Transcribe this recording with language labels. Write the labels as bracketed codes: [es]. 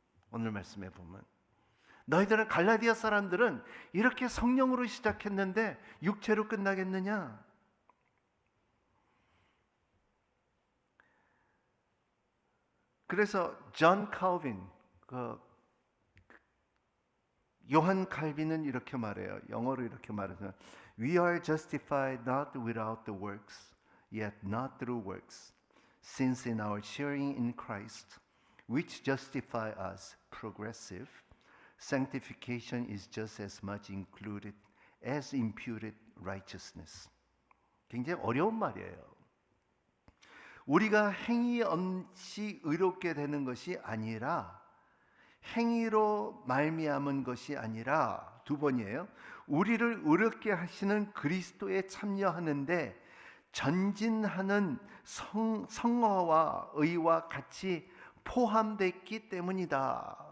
[ko] 오늘 말씀에 보면 너희들은, 갈라디아 사람들은 이렇게 성령으로 시작했는데 육체로 끝나겠느냐? 그래서 존 칼빈, 요한 칼빈은 이렇게 말해요. [en] 영어로 이렇게 말해서 We are justified not without the works, yet not through works, since in our sharing in Christ, which justify us progressive, sanctification is just as much included as imputed righteousness. [ko] 굉장히 어려운 말이에요. 우리가 행위 없이 의롭게 되는 것이 아니라, 행위로 말미암은 것이 아니라, 두 번이에요. 우리를 의롭게 하시는 그리스도에 참여하는데 전진하는 성화와 의와 같이 포함됐기 때문이다.